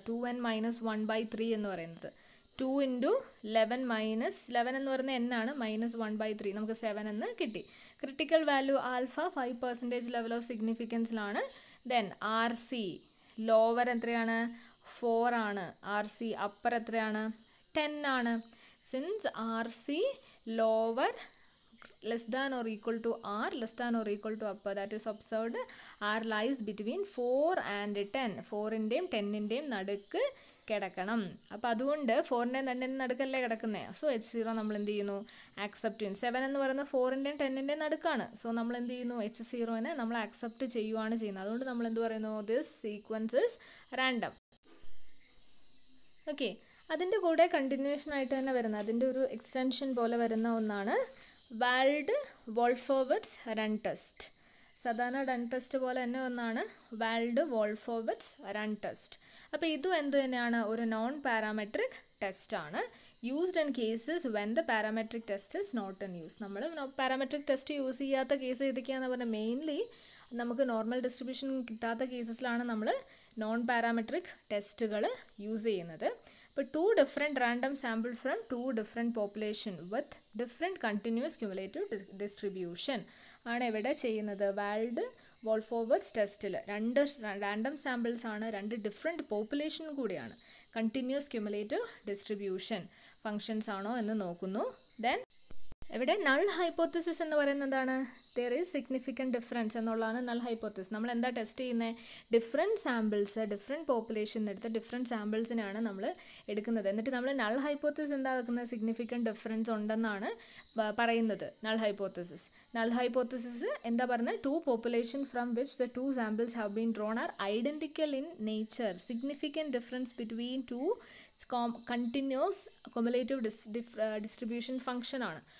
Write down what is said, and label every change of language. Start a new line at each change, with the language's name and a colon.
Malayalam: 2n minus 1/3 എന്ന് പറയുന്നത്. 2 × 11 minus 11 എന്ന് പറയുന്നത് n ആണ്, മൈനസ് 1/3 നമുക്ക് 7 എന്ന് കിട്ടി. Critical value alpha 5% level of സിഗ്നിഫിക്കൻസിലാണ്. Then RC lower എത്രയാണ്, 4 ആണ്. RC അപ്പർ എത്രയാണ്, 10 ആണ്.
English: Since RC lower less than or equal to R, less than or equal to upper, that is observed R lies between 4 and 10.
Malayalam: 4-ൻ്റെയും 10-ൻ്റെയും നടുക്ക് കിടക്കണം. അപ്പോൾ അതുകൊണ്ട് 4-ൻ്റെയും 10-ൻ്റെയും നടുക്കല്ലേ കിടക്കുന്നത്. So H0 നമ്മൾ എന്ത് ചെയ്യുന്നു, ആക്സെപ്റ്റ് ചെയ്യും. 7 എന്ന് പറയുന്നത് 4-ൻ്റെയും 10-ൻ്റെയും നടുക്കാണ്. സോ നമ്മൾ എന്ത് ചെയ്യുന്നു, H0നെ നമ്മൾ ആക്സെപ്റ്റ് ചെയ്യുവാണ് ചെയ്യുന്നത്. അതുകൊണ്ട് നമ്മൾ എന്ത് പറയുന്നു,
English: This sequence is random.
Malayalam: Okay, അതിൻ്റെ കൂടെ കണ്ടിന്യൂഷൻ ആയിട്ട് തന്നെ വരുന്ന, അതിൻ്റെ ഒരു എക്സ്റ്റൻഷൻ പോലെ വരുന്ന ഒന്നാണ് വാൽഡ് വോൾഫോവിറ്റ്സ് റൺ ടെസ്റ്റ്. സാധാരണ റൺ ടെസ്റ്റ് പോലെ തന്നെ ഒന്നാണ് വാൽഡ് വോൾഫോവിറ്റ്സ് റൺ ടെസ്റ്റ്. അപ്പോൾ ഇതും എന്ത് തന്നെയാണ്, ഒരു നോൺ പാരാമെട്രിക് ടെസ്റ്റാണ്.
English: Used in cases when the parametric test is not in use.
Malayalam: നമ്മൾ പാരാമെട്രിക് ടെസ്റ്റ് യൂസ് ചെയ്യാത്ത കേസ് ഏതൊക്കെയാണെന്ന് പറഞ്ഞാൽ മെയിൻലി നമുക്ക് നോർമൽ ഡിസ്ട്രിബ്യൂഷൻ കിട്ടാത്ത കേസസിലാണ് നമ്മൾ നോൺ പാരാമെട്രിക് ടെസ്റ്റുകൾ യൂസ് ചെയ്യുന്നത്. ഇപ്പോൾ
English: 2 different random sample from 2 different population with different continuous cumulative distribution
Malayalam: ആണ് ഇവിടെ ചെയ്യുന്നത്. വാൽഡ് വോൾഫോവിറ്റ്സ് ടെസ്റ്റിൽ 2 റാൻഡം സാമ്പിൾസ് ആണ്, 2 ഡിഫറെൻറ്റ് പോപ്പുലേഷൻ കൂടിയാണ്. കണ്ടിന്യൂസ് ക്യുമുലേറ്റീവ് ഡിസ്ട്രിബ്യൂഷൻ ഫങ്ഷൻസ് ആണോ എന്ന് നോക്കുന്നു. ദെൻ ഇവിടെ നൾ ഹൈപ്പോത്തസിസ് എന്ന് പറയുന്നത് എന്താണ്,
English: there is significant difference
Malayalam: എന്നുള്ളതാണ് നൾ ഹൈപ്പോത്തസിസ്. നമ്മൾ എന്താ ടെസ്റ്റ് ചെയ്യുന്നത്, ഡിഫറെൻറ്റ് സാമ്പിൾസ്, ഡിഫറെൻറ്റ് പോപ്പുലേഷൻ എടുത്ത് ഡിഫറെൻറ്റ് സാമ്പിൾസിനാണ് നമ്മൾ എടുക്കുന്നത്. എന്നിട്ട് നമ്മൾ നൾ ഹൈപ്പോത്തസിസ് എന്താ വെക്കുന്നത്, സിഗ്നിഫിക്കൻറ്റ് ഡിഫറൻസ് ഉണ്ടെന്നാണ് പറയുന്നത് നൾ ഹൈപ്പോത്തസിസ്. നൾ ഹൈപ്പോത്തസിസ് എന്താ പറയുന്നത്,
English: 2 population from which the 2 samples have been drawn are identical in nature. Significant difference between 2 continuous cumulative distribution function
Malayalam: ആണ്.